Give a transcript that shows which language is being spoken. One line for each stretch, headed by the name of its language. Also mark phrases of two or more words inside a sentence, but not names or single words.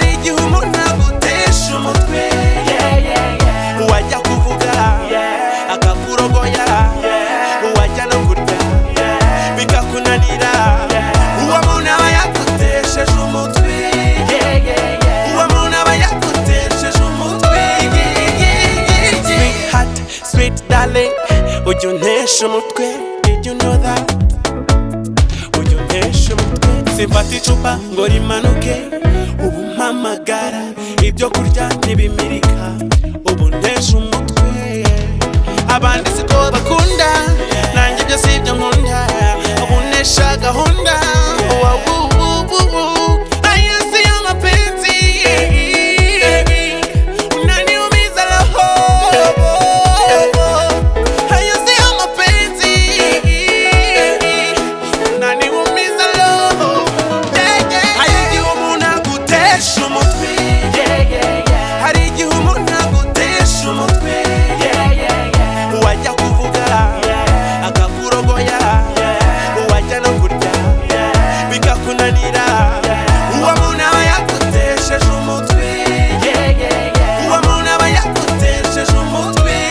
Kinyarwanda: igihe umuntu agutesha umutwe, wajya kuvuga akakurogoya, wajya no kurya bikakunanira, uwo muntu aba yagutesheje umutwe, uwo muntu aba yagutesheje umutwe.
English: Sweetheart, sweet darling,
Kinyarwanda: ujya untesha umutwe,
English: did you know that?
Kinyarwanda: Ujya untesha umutwe, simfata icupa ngo rimanuke, ubu mpamagara ibyo kurya ntibimirika, ubu ntesha umutwe. Abandi siko bakunda, nanjye ibyo si ibyo nkunda, ubu ntesha gahunda.
Swahili: Haya siyo mapenzi, unaniumiza roho. Haya siyo mapenzi, unaniumiza roho.
Kinyarwanda: Hari igihe umuntu agutesha umutwe, hari igihe umuntu agutesha umutwe, wajya kuvuga akakurogoya, wajya no kurya bikakunanira, uwo muntu aba yagutesheje umutwe, uwo muntu aba yagutesheje umutwe.